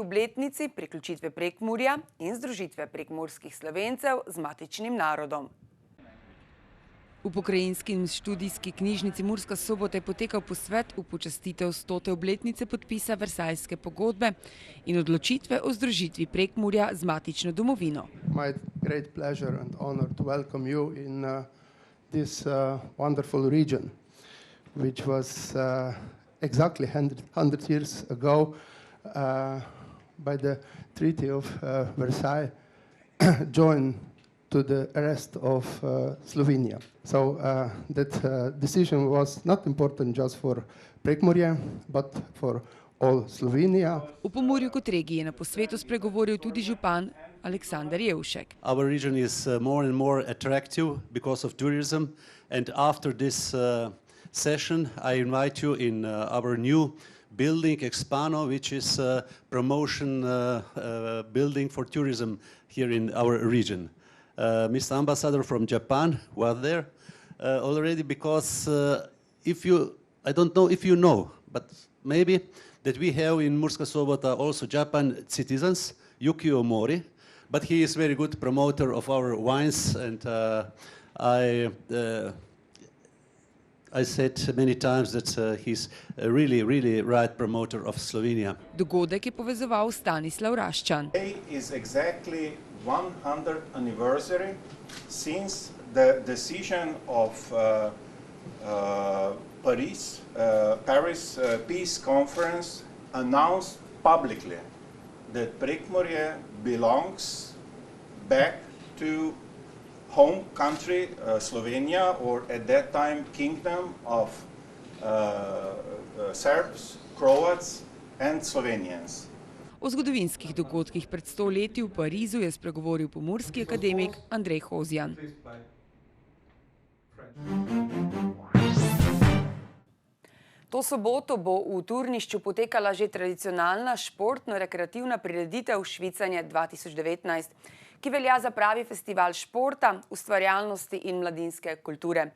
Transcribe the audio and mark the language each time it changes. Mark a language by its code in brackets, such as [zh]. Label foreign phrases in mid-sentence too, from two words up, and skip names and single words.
[sl] obletnici priključitve Prekmurja in združitve prekmurskih Slovencev z matičnim narodom. V Pokrajinski in študijski knjižnici Murska Sobota je potekal posvet v počastitev 100. obletnice podpisa Versajske pogodbe in odločitve o združitvi Prekmurja z matično domovino. [en] My great pleasure and honor to welcome you in this wonderful region, which was exactly 100 years ago by the Treaty of Versailles joined to the rest of Slovenia. So that decision was not important just for Prekmurje, but for all Slovenia. [sl] V Pomurju kot regiji je na posvetu spregovoril tudi župan Aleksander Jevšek. [en] Our region is more and more attractive because of tourism, and after this session I invite you in our new building Expano, which is a promotion building for tourism here in our region. Mr. Ambassador from Japan was there already because I don't know if you know, but maybe that we have in Murska Sobota also Japan citizens, Yukio Mori, but he is very good promoter of our wines, and I said many times that he's a really right promoter of Slovenia. [sl] Dogodek je povezoval Stanislav Raščan. [en] Today is exactly 100th anniversary since the decision of Paris Peace Conference announced publicly that Prekmurje belongs back to home country Slovenia, or at that time Kingdom of Serbs, Croats and Slovenians. [sl] O zgodovinskih dogodkih pred 100 leti v Parizu je spregovoril pomurski akademik Andrej Hozjan. To soboto bo v Turnišču potekala že tradicionalna športno-rekreativna prireditev Švicanje 2019, ki velja za pravi festival športa, ustvarjalnosti in mladinske kulture.